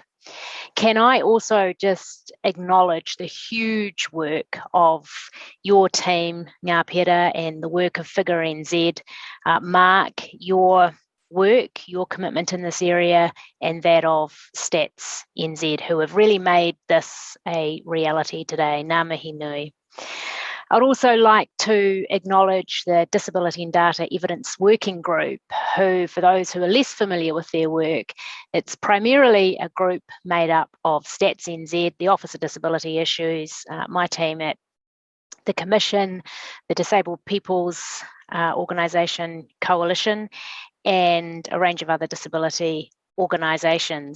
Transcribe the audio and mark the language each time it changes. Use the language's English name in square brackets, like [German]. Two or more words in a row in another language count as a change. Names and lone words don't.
[English] Can I also just acknowledge the huge work of your team, [Māori] Ngā Pera, [English] and the work of Figure.NZ. Mark, your work, your commitment in this area, and that of Stats.NZ, who have really made this a reality today. [Māori] Ngā mihi nui. [English] I'd also like to acknowledge the Disability and Data Evidence Working Group, who, for those who are less familiar with their work, it's primarily a group made up of Stats.NZ, the Office of Disability Issues, my team at the Commission, the Disabled People's Organisation Coalition, and a range of other disability organisations.